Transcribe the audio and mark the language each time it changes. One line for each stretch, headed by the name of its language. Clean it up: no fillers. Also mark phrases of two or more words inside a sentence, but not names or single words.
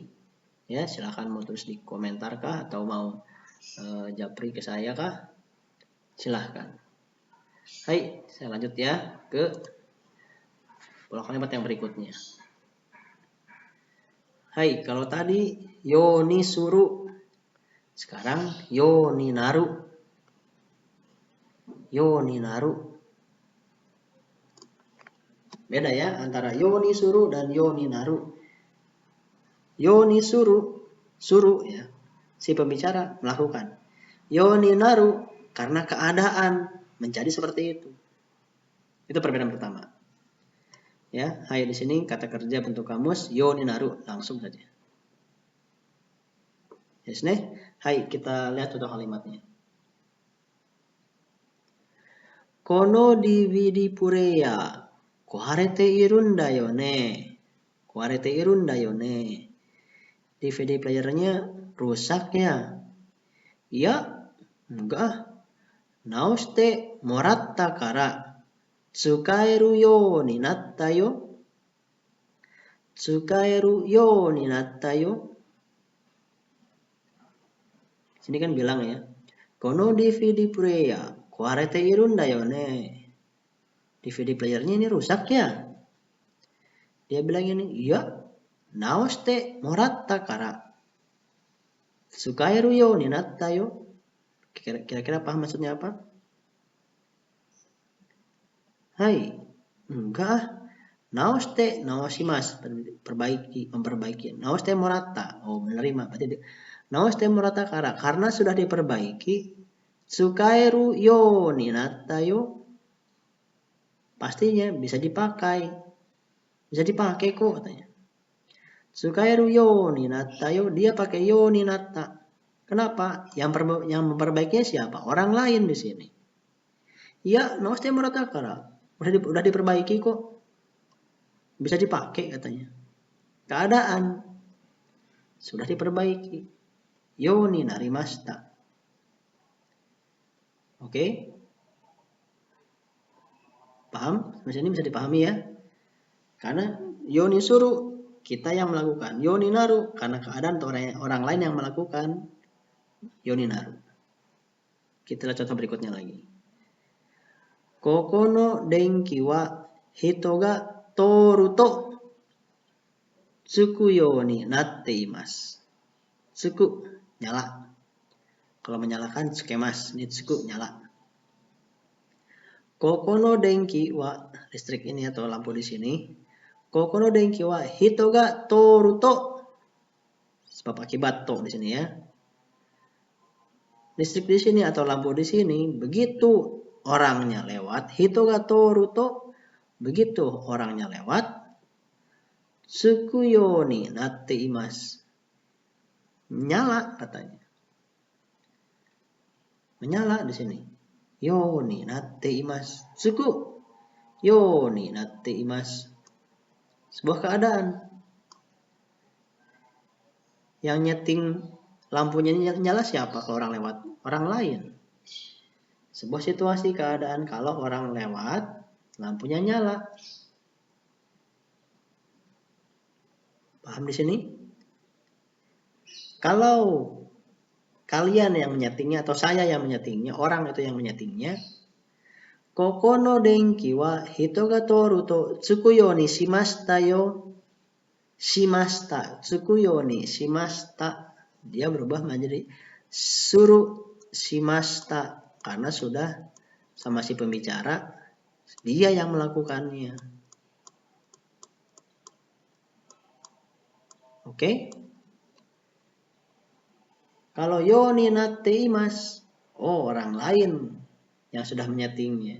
Indonesian: Ya, silahkan mau tulis di komentar kah atau mau japri ke saya kah? Silahkan. Hai, saya lanjut ya ke pola kalimat yang berikutnya. Hai, kalau tadi
Japanese: ようにする,
Indonesian: sekarang
Japanese: ようになる. ようになる.
Indonesian: Beda ya antara
Japanese: ようにする
Indonesian: dan
Japanese: ようになる. ようにする
Indonesian: ya, si pembicara melakukan.
Japanese: ようになる
Indonesian: karena keadaan menjadi seperti itu. Itu perbedaan pertama. Ya, hai di sini kata kerja bentuk kamus
Japanese: ようになる
Indonesian: langsung saja. Yes, nih. Hai, kita lihat contoh kalimatnya.
Japanese: このDVDプレーヤーこはれているんだよね. こはれているんだよね.
Indonesian: DVD playernya rusak ya. Ya, enggak.
Japanese: 直してもらったから使えるようになったよ. 使えるようになったよ.
Indonesian: Sini kan bilang ya.
Japanese: このDVDプレーヤーこはれているんだよね.
Indonesian: DVD playernya ini rusak ya. Dia bilang ini, iya.
Japanese: 直してもらったから使えるようになったよ.
Indonesian: Kira-kira paham maksudnya apa? Hai, enggak.
Japanese: 直して、直します, memperbaiki. 直してもらった,
Indonesian: menerima. Berarti
Japanese: 直してもらった
Indonesian: karena sudah diperbaiki.
Japanese: 使えるようになったよ.
Indonesian: Pastinya bisa dipakai. Bisa dipakai kok katanya.
Japanese: 使えるようになったよ,
Indonesian: dia pakai
Japanese: ようになった.
Indonesian: Kenapa? Yang memperbaikinya siapa? Orang lain di sini. Ya,
Japanese: 直してもらった
Indonesian: udah diperbaiki kok. Bisa dipakai katanya. Keadaan sudah diperbaiki.
Japanese: ようになりました.
Indonesian: Oke? Paham? Sampai sini bisa dipahami ya. Karena
Japanese: ようにする
Indonesian: kita yang melakukan.
Japanese: ようになる
Indonesian: karena keadaan atau orang lain yang melakukan.
Japanese: ようになる.
Indonesian: Kita lihat contoh berikutnya lagi.
Japanese: ここの電気は人がとるとつくようになっています.
Indonesian: Tsuku nyala. Kalau menyalakan tsukemas, ini tsuku nyala.
Japanese: ここの電気は
Indonesian: listrik ini atau lampu di sini.
Japanese: ここの電気は人がとると.
Indonesian: Sebab akibat to di sini ya. Listrik di sini atau lampu di sini begitu orangnya lewat,
Japanese: 人がとると,
Indonesian: begitu orangnya lewat,
Japanese: つくようになっています.
Indonesian: Menyala katanya. Menyala di sini.
Japanese: ようになっています。スク。ようになっています.
Indonesian: Sebuah keadaan. Yang nyeting lampunya nyala siapa kalau orang lewat? Orang lain. Sebuah situasi keadaan kalau orang lewat, lampunya nyala. Paham di sini? Kalau kalian yang menyetingnya atau saya yang menyetingnya, orang itu yang menyetingnya,
Japanese: ここの電気は人がとるとつくようにしましたよ. しました、つくようにしました.
Indonesian: Dia berubah menjadi
Japanese: するしました
Indonesian: karena sudah sama si pembicara, dia yang melakukannya. Oke? Kalau
Japanese: ようになっています,
Indonesian: orang lain yang sudah menyetingnya.